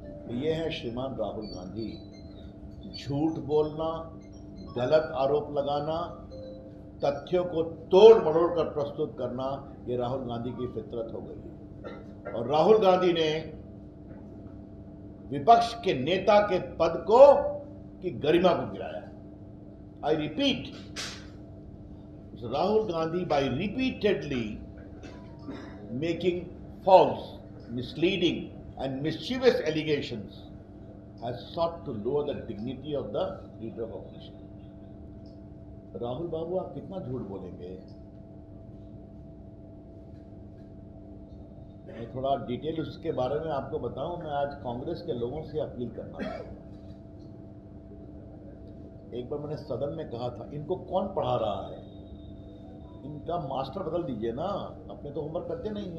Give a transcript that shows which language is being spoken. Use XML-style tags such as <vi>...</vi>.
<hi>ये है श्रीमान राहुल गांधी। झूठ बोलना, गलत आरोप लगाना, तथ्यों को तोड़ मरोड़ कर प्रस्तुत करना, ये राहुल गांधी की फितरत हो गई। और राहुल गांधी ने विपक्ष के नेता के पद को की गरिमा को गिराया।</hi> <en>I repeat, Rahul Gandhi, by repeatedly making false, misleading, and mischievous allegations, has sought to lower the dignity of the leader of opposition.</en> <hi>Rahul बाबू, आप कितना झूठ बोलेंगे? मैं थोड़ा डिटेल उसके बारे में आपको बताऊं। मैं आज कांग्रेस के लोगों से अपील करना चाहता हूं। एक बार मैंने सदन में कहा था, इनको कौन पढ़ा रहा है? इनका मास्टर बदल दीजिए ना, अपने तो होमवर्क करते नहीं।</hi>